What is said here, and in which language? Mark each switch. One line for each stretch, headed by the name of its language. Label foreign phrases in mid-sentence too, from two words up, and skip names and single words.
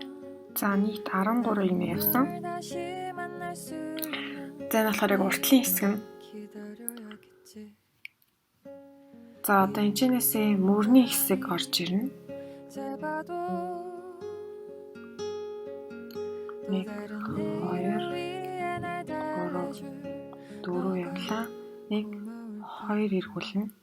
Mongolian: За нийт 13 юм явсан. За энэ болохоор яг уртлын хэсэг нь. За одоо энэчнээсээ мөрний хэсэг орж ирнэ.
Korean: 세봐도 또
Mongolian: нэг
Korean: 다른
Mongolian: хоёр
Korean: 이유 위에 날 달래줄
Mongolian: дөрөв явлаа. Нэг хоёр эргүүлнэ.